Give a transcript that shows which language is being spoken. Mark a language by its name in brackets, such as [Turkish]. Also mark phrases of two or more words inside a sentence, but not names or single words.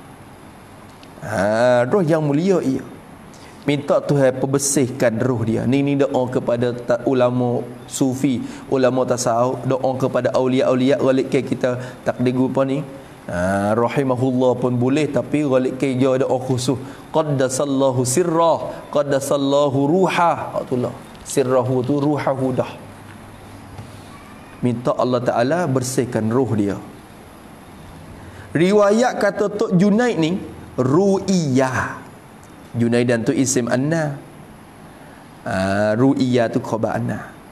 [Malay] Roh yang mulia ia. Minta Tuhan perbersihkan roh dia. Ni doa kepada ulama sufi, ulama tasawuf, doa kepada aulia-aulia. Ghalikkan kita takdir apa ni, rahimahullah pun boleh, tapi ghalikkan dia doa khusus. [Arabic] قدس الله سره، قدس الله روحه. [Malay] Itulah sirrahu tu, ruhahu dah. Minta Allah Ta'ala bersihkan roh dia. Riwayat kata Tok Junaid ni ru'iyah. Junaidan tu isim anna, ru'iyah tu khabar anna.